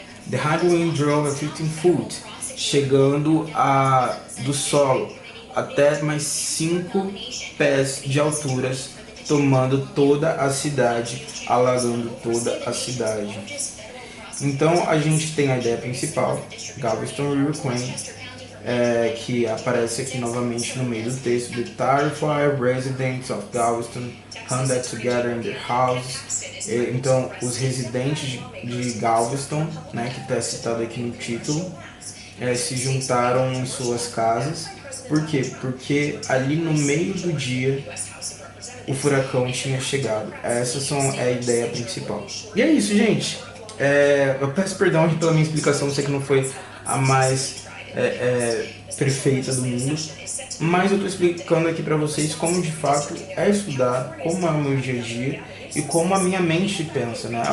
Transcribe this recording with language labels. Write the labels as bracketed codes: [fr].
[en] The high wind drove a 15 foot, [pt] chegando do solo até mais 5 pés de alturas, tomando toda a cidade, alagando toda a cidade. Então a gente tem a ideia principal, Galveston Hurricane, que aparece aqui novamente no meio do texto. [en] The terrified residents of Galveston hunted together in their houses. [pt] Então, os residentes de Galveston, né, que está citado aqui no título, se juntaram em suas casas. Por quê? Porque ali no meio do dia o furacão tinha chegado. Essa é a ideia principal. E é isso, gente. Eu peço perdão aqui pela minha explicação, sei que não foi a mais perfeita do mundo, mas eu estou explicando aqui para vocês como de fato é estudar, como é o meu dia a dia e como a minha mente pensa, né?